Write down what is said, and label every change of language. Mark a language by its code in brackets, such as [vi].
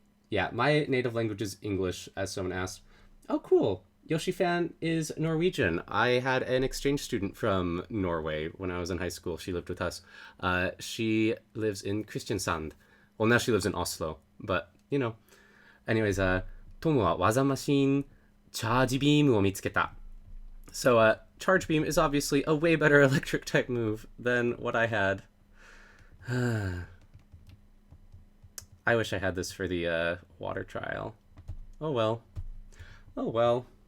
[en] Yeah, my native language is English, as someone asked. Oh, cool. Yoshi-fan is Norwegian. I had an exchange student from Norway when I was in high school. She lived with us. She lives in Kristiansand. Well, now she lives in Oslo, but, you know. [ja] Anyways, トムは技マシンチャージビームを見つけた. [en] So, charge beam is obviously a way better electric type move than what I had. I wish I had this for the water trial. Oh well. Oh well.